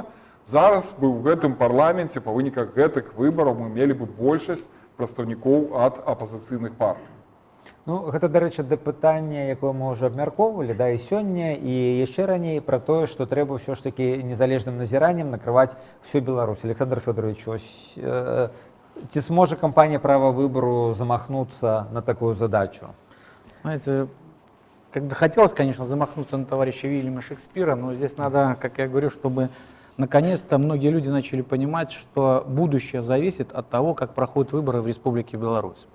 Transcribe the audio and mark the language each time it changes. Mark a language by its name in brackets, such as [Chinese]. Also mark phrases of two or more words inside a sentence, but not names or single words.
[Belarusian] Зараз бы ў гэтым парламенце па выніках гэтых выбараў мы мелі бы большасць прадстаўнікоў ад апазіцыйных партый. Ну, гэта, дарэчы, да пытання, якое мы ўжо абмяркоўвалі, да, і сёння, і яшчэ раней пра тое, што трэба ўсё ж такі незалежным назіраннем накрываць всю Беларусь. Александр Федорович, ці сможа кампанія права выбору замахнуться на такую задачу? [Russian] Знаете, как бы хотелось, конечно, замахнуться на товарища Вильяма Шекспира, но здесь надо, как я говорю, чтобы наконец-то многие люди начали понимать, что будущее зависит от того, как проходят выборы в Республике Беларусь.